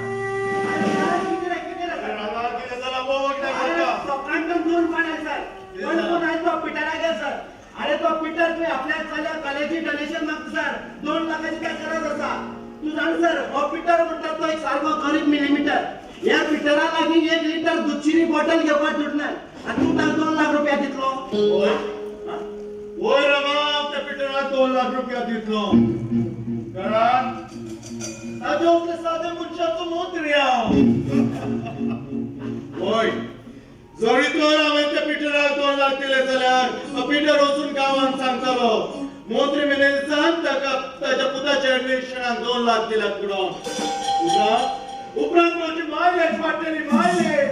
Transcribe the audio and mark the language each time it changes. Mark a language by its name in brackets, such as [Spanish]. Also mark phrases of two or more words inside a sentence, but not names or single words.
[Konkani] अरे तो पीटर तुम्ही आपल्या चाल्या कलेची डोनेशन मागतो सर 2 लाखाची काय गरज असा तू जाण सर हो पीटर म्हणतात तो एक सारखो गरीब मिलीमीटर या पीटरा लागी 1 लिटर दूधची बॉटल घेवपाक सुटणार आणि तू ताका 2 लाख रुपया दितलो ओय रमाम त्या पिटराक 2 लाख रुपया दितलो कारण ताजे आपले साधे मनशाचो मंत्री हांव ओय जरी तर हांवें त्या पिटराक 2 लाख दिले जाल्यार पिटर वचून गांवांत सांगतालो मंत्री मॅनेजरान ताका ताच्या पुताच्या एडमिशनाक 2 लाख दिल्यात म्हणून उपरांत म्हणजे मायलेज वाडटली मायलेज